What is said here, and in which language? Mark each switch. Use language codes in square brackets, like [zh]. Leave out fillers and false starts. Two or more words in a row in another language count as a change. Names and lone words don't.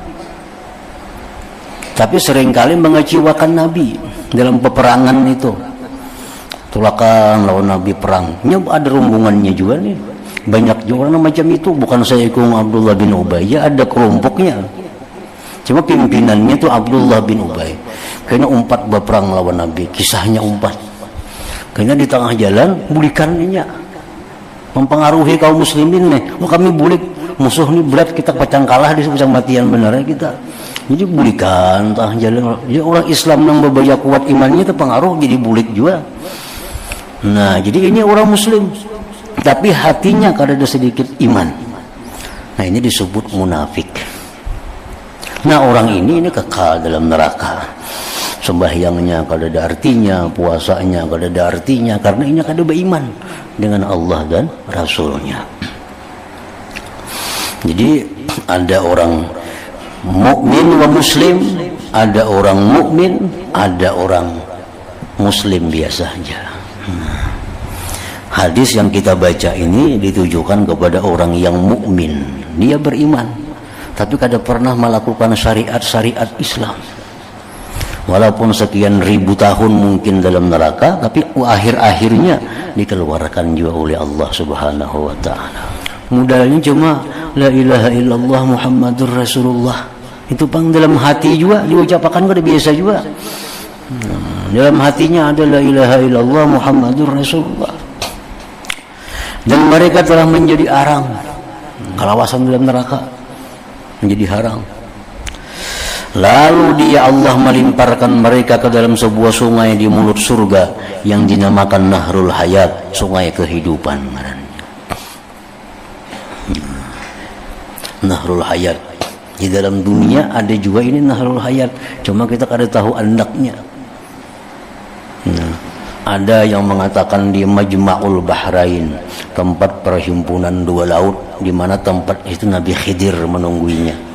[id] Tapi seringkali mengecewakan Nabi dalam peperangan itu. [bjn] Tulakan lawan Nabi perang. Ini ada rombongannya juga nih. [id] Banyak juga orang macam itu. Bukan saya ikut Abdullah bin Ubay, ya ada kelompoknya. Cuma pimpinannya itu Abdullah bin Ubay. [bjn] Kayaknya umpat berperang lawan Nabi. Kisahnya umpat. Kayaknya di tengah jalan bulikannya mempengaruhi kaum muslimin nih. Oh, kami bulik musuh nih berat, kita pacang kalah di pacang matian benernya kita. Jadi bulikan tengah jalan. Jadi orang Islam yang berbaya kuat imannya terpengaruh jadi bulik juga. [id] Nah, jadi ini orang muslim tapi hatinya kada ada sedikit iman. Nah, ini disebut munafik. Nah, orang ini kekal dalam neraka. Sembahyangnya kada ada artinya, puasanya kada ada artinya, karena ini kada beriman dengan Allah dan Rasulnya. Jadi ada orang mukmin wa muslim, ada orang mukmin, ada orang muslim biasa saja. Hadis yang kita baca ini ditujukan kepada orang yang mukmin, dia beriman, tapi kada pernah melakukan syariat-syariat Islam. Walaupun sekian ribu tahun mungkin dalam neraka, tapi akhir-akhirnya dikeluarkan juga oleh Allah [ar] سبحانه وتعالى. Modalnya cuma لا إله إلا الله محمد رسول الله. [bjn] Itu pang dalam hati juga diucapkan kada biasa juga. [id] Dalam hatinya ada [ar] لا إله إلا الله محمد رسول الله. [id] Dan mereka telah menjadi arang, kalawasan dalam neraka menjadi harang. Lalu dia Allah melimparkan mereka ke dalam sebuah sungai di mulut surga yang dinamakan Nahrul Hayat, sungai kehidupan. Nahrul Hayat. Di dalam dunia ada juga ini Nahrul Hayat, cuma kita kada tahu andaknya. Ada yang mengatakan di Majma'ul Bahrain, tempat perhimpunan 2 laut, di mana tempat itu Nabi Khidir menungguinya.